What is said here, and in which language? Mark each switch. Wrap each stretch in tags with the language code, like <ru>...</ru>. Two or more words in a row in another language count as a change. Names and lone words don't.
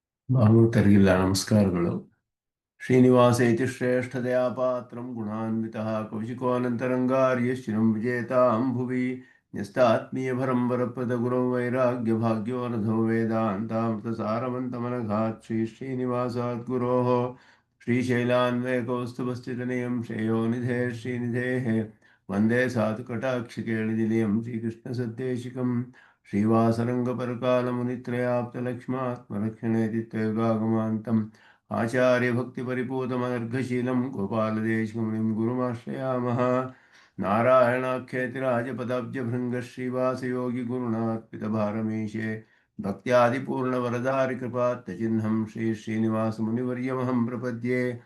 <kn>ಭಾಗವತರಿಗಿಲ್ಲ ನಮಸ್ಕಾರಗಳು.</kn> <sa>ಶ್ರೀನಿವಾಸ ಇತಿ ಶ್ರೇಷ್ಠದಯಾ ಪಾತ್ರಂ ಗುಣಾನ್ವಿತಃ ಕೌಶಿಕೋನಂತರಂಗಾರ್ಯಶ್ಚಿರಂ ವಿಜೇತಾಂ ಭುವಿ ನ್ಯಸ್ತಾತ್ಮೀಯಭರಂ ವರಪ್ರದ ಗುರೌ ವೈರಾಗ್ಯ ಭಾಗ್ಯೋ ನಧೋ ವೇದಾಂತಾಮೃತ ಸಾರವಂತಮನಘಾತ್ ಶ್ರೀನಿವಾಸಾತ್ ಗುರೋಃ ಶ್ರೀಶೈಲಾನ್ವಯಕೌಸ್ತುಭಸ್ಥಿತನಿಯಂ ಶ್ರೇಯೋ ನಿಧೇ ಶ್ರೀನಿಧೇಃ ವಂದೇ ಸಾಧುಕಟಾಕ್ಷಿಕೇಳಿನಿಲಯಂ ಶ್ರೀಕೃಷ್ಣ ಸದ್ದೇಶಿಕಂ श्रीवासरङ्गपरकालमुनित्रयाप्तलक्ष्मात्मरक्षणेति त्वयोगागमान्तम् आचार्यभक्तिपरिपूतमनर्घशीलं गोपालदेशिकमुनिं गुरुमाश्रयामः। नारायणाख्यतिराजपदाब्जभृङ्गश्रीवासयोगिगुरुणार्पितभारमीशे भक्त्यादिपूर्णवरदारिकृपात्तचिह्नं श्रीश्रीनिवासमुनिवर्यमहं प्रपद्ये।</sa>